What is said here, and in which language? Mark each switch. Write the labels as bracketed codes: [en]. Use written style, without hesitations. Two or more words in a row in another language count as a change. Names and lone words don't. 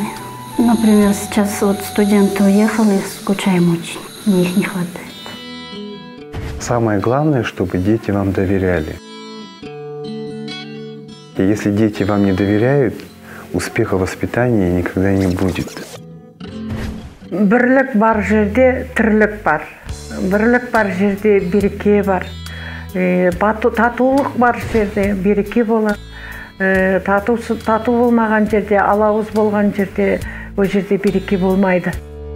[ru] Например, сейчас вот студенты уехали, скучаем очень, мне их не хватает. Самое главное, чтобы дети вам доверяли. И если дети вам не доверяют, успеха в воспитании никогда не будет. [kk] Бірлік бар жерде тірлік бар. Бірлік бар жерде береке бар. Татулық бар жерде береке болады. Тату болмаған жерде, алауыз болған жерде, о жерде береке болмайды.